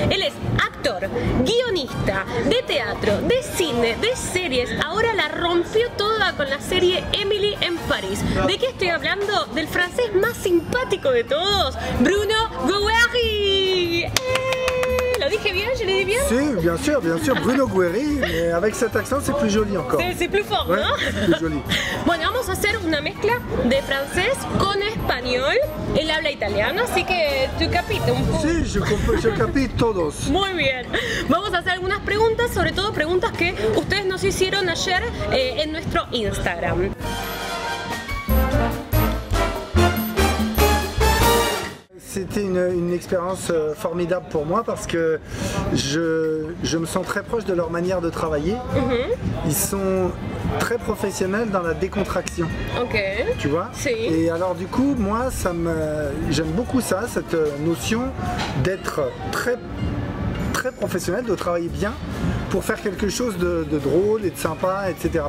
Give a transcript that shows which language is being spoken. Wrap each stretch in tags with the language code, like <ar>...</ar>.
<es>Él es actor, guionista de teatro, de cine, de series. Ahora la rompió toda con la serie Emily en París. ¿De qué estoy hablando? Del francés más simpático de todos, Bruno Guéry. ¿Lo dije bien?</es> <fr>¿Je l'ai dit bien? Si, bien sûr, Bruno Guéry, mais avec cet accent c'est plus joli encore. C'est plus fort, ouais,</fr> <es>¿no?</es> <fr>Plus joli.</fr> <es>Bueno, vamos a hacer una mezcla de francés con español. Él habla italiano, así que tu capite un poco. Sí,</es> <fr>je capite</fr> <es>todos. Muy bien. Vamos a hacer algunas preguntas, sobre todo preguntas que ustedes nos hicieron ayer en nuestro Instagram.</es> <fr>C'était une expérience formidable pour moi parce que je me sens très proche de leur manière de travailler. Ils sont très professionnels dans la décontraction. Ok. Tu vois?</fr> <es>Si.</es> <fr>Et alors du coup, moi, j'aime beaucoup ça, cette notion d'être très professionnel, de travailler bien pour faire quelque chose de drôle et de sympa, etc.</fr>